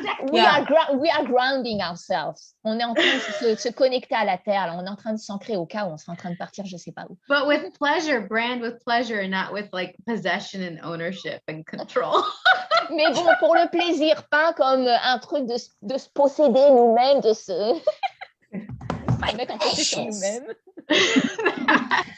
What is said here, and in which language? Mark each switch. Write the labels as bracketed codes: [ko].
[en] We are grounding ourselves. [fr] On est en train de se connecter à la terre. On est en train de s'ancrer au cas où on sera en train de partir, je ne sais pas où. [en] But with pleasure, brand with pleasure, not with like possession and ownership and control. [fr] Mais bon, pour le plaisir, pas comme un truc de se posséder nous-mêmes, de se mettre en possession nous-mêmes.